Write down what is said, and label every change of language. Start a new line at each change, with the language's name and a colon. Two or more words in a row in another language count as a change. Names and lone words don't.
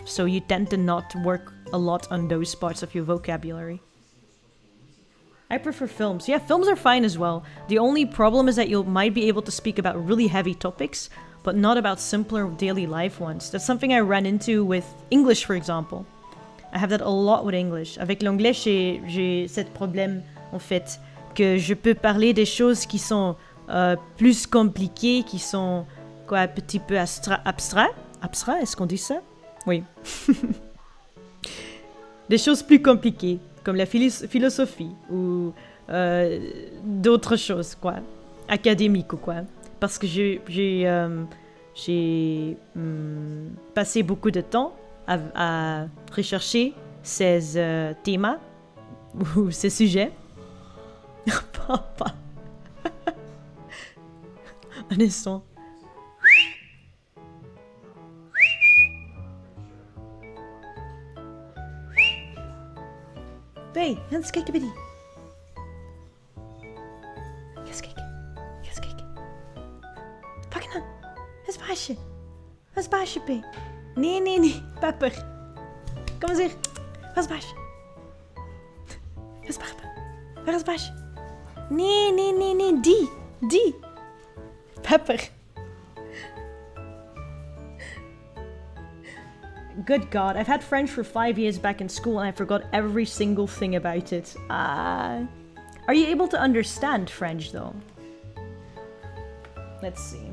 English: So you tend to not work a lot on those parts of your vocabulary. I prefer films. Yeah, films are fine as well. The only problem is that you might be able to speak about really heavy topics, but not about simpler daily life ones. That's something I ran into with English, for example. I have that a lot with English.
French: Avec l'anglais, j'ai ce problème, en fait, que je peux parler des choses qui sont plus compliquées, qui sont quoi, un petit peu abstrait. Abstrait, est-ce qu'on dit ça? Oui. Des choses plus compliquées, comme la philosophie ou d'autres choses, quoi, académiques ou quoi. Parce que j'ai passé beaucoup de temps à rechercher ces thèmes ou ces sujets. Papa. Un instant.
Dutch: Hey, eens kijken bij die. Eens kijken. Pak hem dan. Dat is baasje. Dat is baasje, P. Nee. Pepper. Kom eens hier. Waar is baasje? Dat is Pepper. Waar is baasje? Nee. Die. Pepper.
English: Good God, I've had French for 5 years back in school and I forgot every single thing about it. Are you able to understand French though? Let's see.